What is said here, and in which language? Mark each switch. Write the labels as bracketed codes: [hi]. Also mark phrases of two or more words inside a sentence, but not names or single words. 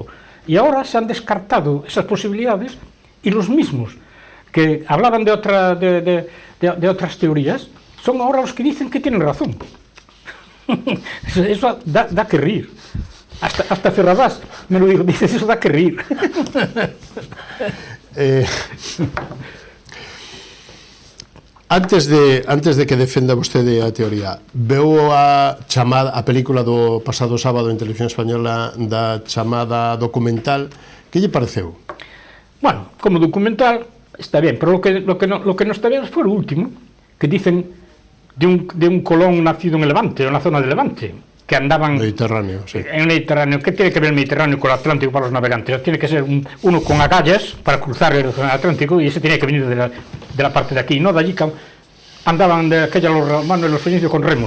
[es] Y ahora se han descartado esas posibilidades, y los mismos que hablaban de otras teorías son ahora los que dicen que tienen razón. Eso da que reír. Hasta Ferrabás me lo dijo, dices, eso da que reír. [gl] Antes de que defenda vostede a teoría, veu a película do pasado sábado en Televisión Española da chamada documental, que lle pareceu? [es] Bueno, como documental está bien, pero lo que no está bien fue lo último, que dicen de un Colón nacido en el Levante, en la zona del Levante, que andaban Mediterráneo, sí. En el Mediterráneo. ¿Qué tiene que ver el Mediterráneo con el Atlántico para los navegantes? Tiene que ser uno con agallas para cruzar el Atlántico, y ese tiene que venir de la parte de aquí, no de allí, que andaban de aquella los romanos y los fenicios con remos.